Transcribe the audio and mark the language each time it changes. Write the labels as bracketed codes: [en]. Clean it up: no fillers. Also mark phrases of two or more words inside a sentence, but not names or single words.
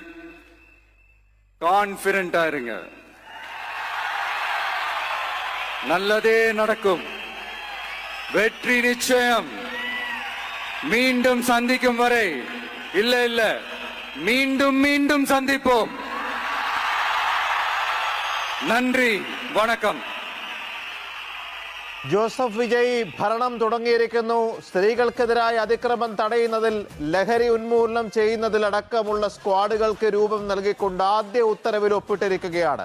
[ta] கான்பிடண்டா இருங்க, நல்லதே நடக்கும், வெற்றி நிச்சயம். மீண்டும் சந்திக்கும் வரை இல்ல மீண்டும் மீண்டும் சந்திப்போம். [ml] നന്ദി, വണക്കം. ജോസഫ് വിജയ് ഭരണം തുടങ്ങിയിരിക്കുന്നു. സ്ത്രീകൾക്കെതിരായ അതിക്രമം തടയുന്നതിൽ, ലഹരി ഉന്മൂലനം ചെയ്യുന്നതിലടക്കമുള്ള സ്ക്വാഡുകൾക്ക് രൂപം നൽകിക്കൊണ്ട് ആദ്യ ഉത്തരവിൽ ഒപ്പിട്ടിരിക്കുകയാണ്.